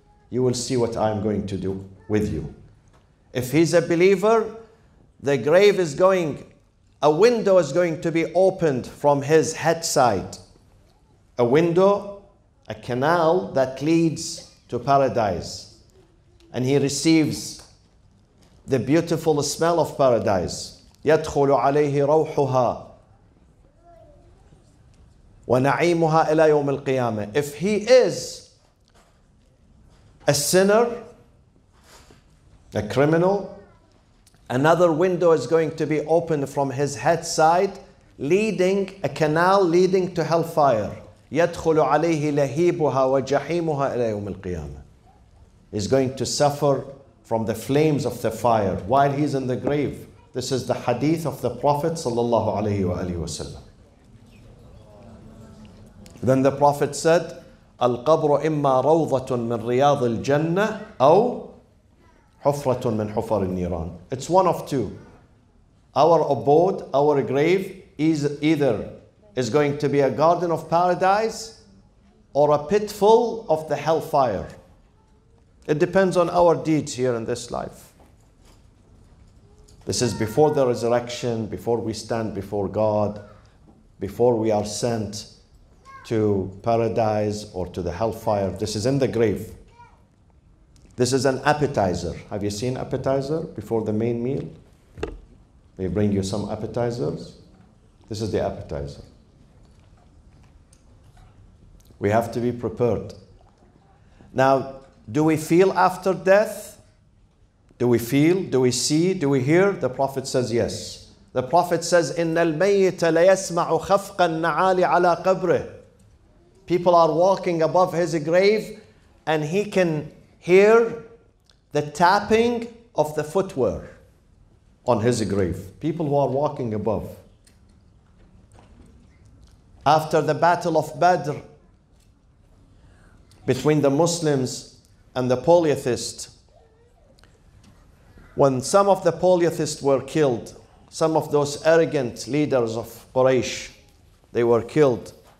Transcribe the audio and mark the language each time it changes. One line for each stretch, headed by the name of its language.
English: You will see what I'm going to do with you. If he's a believer, the grave is going, a window is going to be opened from his head side. A window, a canal that leads to paradise. And he receives the beautiful smell of paradise.
Arabic: يدخل عليه روحها ونعيمها إلى يوم القيامة.
English: If he is a sinner, a criminal, another window is going to be opened from his head side, leading, a canal leading to hellfire.
Arabic: يدخل عليه لهيبها وجحيمها إلى يوم القيامة.
English: He's going to suffer from the flames of the fire while he's in the grave. This is the hadith of the Prophet sallallahu alaihi wasallam. Then the Prophet said,
Arabic: القبر إما روضة من رياض الجنة أو حفرة من حفر النيران.
English: It's one of two. Our abode, our grave is either is going to be a garden of paradise or a pit full of the hellfire. It depends on our deeds here in this life. This is before the resurrection, before we stand before God, before we are sent to paradise or to the hellfire. This is in the grave. This is an appetizer. Have you seen appetizer before the main meal? They bring you some appetizers. This is the appetizer. We have to be prepared. Now, do we feel after death? Do we feel? Do we see? Do we hear? The Prophet says yes. The Prophet says,
Arabic: إِنَّ الْمَيِّتَ لَيَسْمَعُ خَفْقَ النَّعَالِ عَلَى قَبْرِهِ.
English: People are walking above his grave and he can hear the tapping of the footwear on his grave. People who are walking above. After the battle of Badr, between the Muslims and the polytheists, when some of the polytheists were killed, some of those arrogant leaders of Quraysh, they were killed.